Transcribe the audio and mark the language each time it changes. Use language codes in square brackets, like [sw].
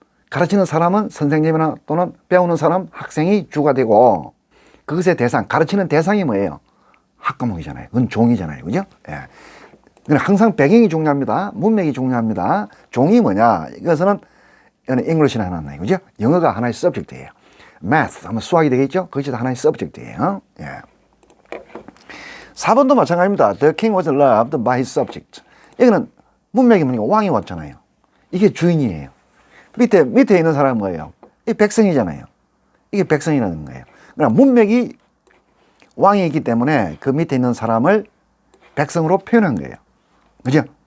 [ko] 가르치는 사람은 선생님이나 또는 배우는 사람, 학생이 주가 되고 그것의 대상, 가르치는 대상이 뭐예요? 학과목이잖아요. 그건 종이잖아요. 그죠? 항상 배경이 중요합니다. 문맥이 중요합니다. 종이 뭐냐? 이것은 English는 하나예요. 그죠? 영어가 하나의 subject예요. Math 하면 수학이 되겠죠? 그것이 하나의 subject예요. 4번도 마찬가지입니다. [en] The king was loved by his subject. [ko] 여기는 문맥이 뭐니까 왕이 왔잖아요. 이게 주인이에요. 밑에 있는 사람은 뭐예요? 이 백성이잖아요. 이게 백성이라는 거예요. 그러니까 문맥이 왕이 있기 때문에 그 밑에 있는 사람을 백성으로 표현한 거예요. 그죠?